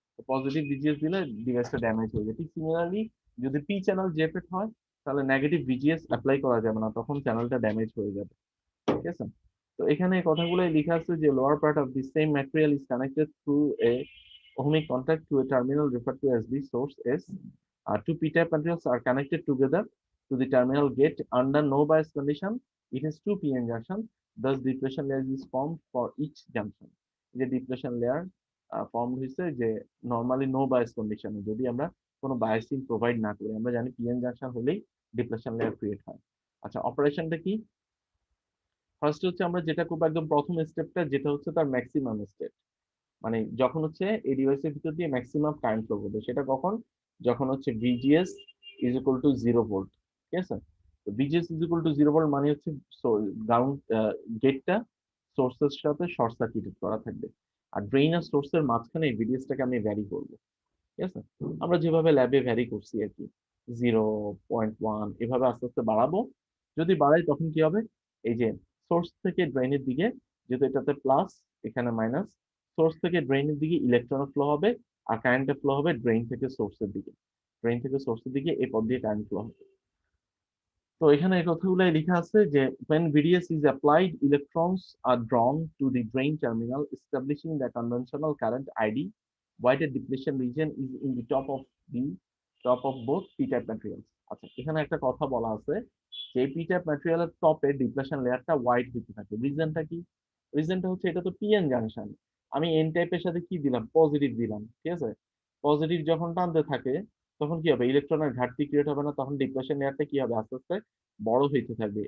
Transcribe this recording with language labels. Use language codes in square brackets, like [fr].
[bn] Positive VGS দিলে ডিভাইসটা damage হয়ে যায়। ঠিক সিমিলারলি যদি পি চ্যানেল জেফেট হয়, তাহলে নেগেটিভ ভিজিএস অ্যাপ্লাই করা যাবে না, তখন চ্যানেলটা ড্যামেজ হয়ে যাবে, ঠিক আছে। তো এখানে এই কথাগুলো লেখা আছে যে [en] Lower part of the same material is connected through a ohmic contact to a terminal referred to as the source S. Two p-type materials are connected together to the terminal gate under no bias condition. It has two p-n junctions. Thus, depression layer is formed for each junction. [bn] যে depression layer form হয়েছে যে normally no bias কন্ডিশনে, যদি আমরা কোনো biasing provide না করি, আমরা জানি পিএন জাংশন হলেই ডিপ্রেশন লেয়ার ক্রিয়েট হয়। আচ্ছা, অপারেশনটা কি? ফার্স্ট হচ্ছে আমরা যেটা করবো একদম প্রথম স্টেপটা, যেটা হচ্ছে তার ম্যাক্সিমাম স্টেপ, মানে যখন হচ্ছে এই ডিভাইসের ভিতর দিয়ে ম্যাক্সিমাম কারেন্ট ফ্লো করবে, সেটা কখন, যখন হচ্ছে VGS is equal to 0 volt, ঠিক আছে। তো VGS is equal to 0 volt মানে হচ্ছে গ্রাউন্ড গেটটা সোর্সের সাথে শর্ট সার্কিটেড করা থাকবে, আর ড্রেন আর সোর্সের মাঝখানে ভিডিএসটাকে আমি ভ্যারি করবো, ঠিক আছে। আমরা যেভাবে ল্যাবে ভ্যারি করছি আর কি, 0.1 এভাবে আস্তে আস্তে বাড়াবো। যদি বাড়াই তখন কি হবে, এই যে সোর্স থেকে ড্রেনের দিকে, যেহেতু এটাতে প্লাস এখানে মাইনাস, সোর্স থেকে ড্রেনের দিকে ইলেকট্রন ফ্লো হবে, আর কারেন্টের ফ্লো হবে ড্রেন থেকে সোর্সের দিকে, ড্রেন থেকে সোর্সের দিকে এই পথ দিয়ে কারেন্ট ফ্লো হবে। তো এখানে এই কথাগুলো লেখা আছে যে [en] when VDS is applied, electrons are drawn to the drain terminal, establishing the conventional current ID. Voided depletion region is in the top of both p-type materials. [bn] আচ্ছা, এখানে একটা কথা বলা আছে যে p-type ম্যাটেরিয়ালের টপে ডিপ্লেশন লেয়ারটা হোয়াইট হতে থাকে। রিজনটা কি? রিজনটা হচ্ছে এটা তো পিএন জাংশন, আমি এন টাইপের সাথে কি দিলাম, পজিটিভ দিলাম, ঠিক আছে। পজিটিভ যখন টানতে থাকে তখন কি হবে, ইলেকট্রনের ঘাটতি ক্রিয়েট হবে না, তখন ডিপ্লেশন লেয়ারটা কি হবে, আস্তে আস্তে বড় হইতে থাকবে।